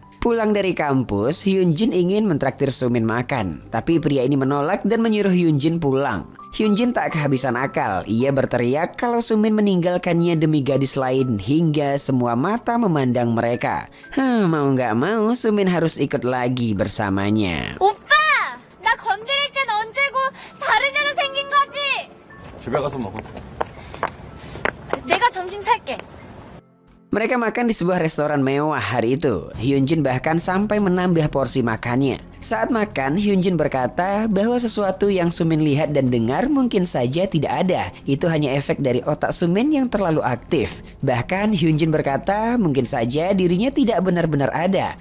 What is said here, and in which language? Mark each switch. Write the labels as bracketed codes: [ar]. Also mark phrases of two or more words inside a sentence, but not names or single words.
[id] Pulang dari kampus, Hyunjin ingin mentraktir Sumin makan, tapi pria ini menolak dan menyuruh Hyunjin pulang. Hyunjin tak kehabisan akal, ia berteriak kalau Sumin meninggalkannya demi gadis lain hingga semua mata memandang mereka. Mau gak mau, Sumin harus ikut lagi bersamanya. [ko] 오빠! 나 건드릴 땐 언제고 다른 여자 생긴 거지? 집에 가서 먹어. 내가 점심 살게. [id] Mereka makan di sebuah restoran mewah hari itu. Hyunjin bahkan sampai menambah porsi makannya. Saat makan, Hyunjin berkata bahwa sesuatu yang Sumin lihat dan dengar mungkin saja tidak ada. Itu hanya efek dari otak Sumin yang terlalu aktif. Bahkan Hyunjin berkata mungkin saja dirinya tidak benar-benar ada.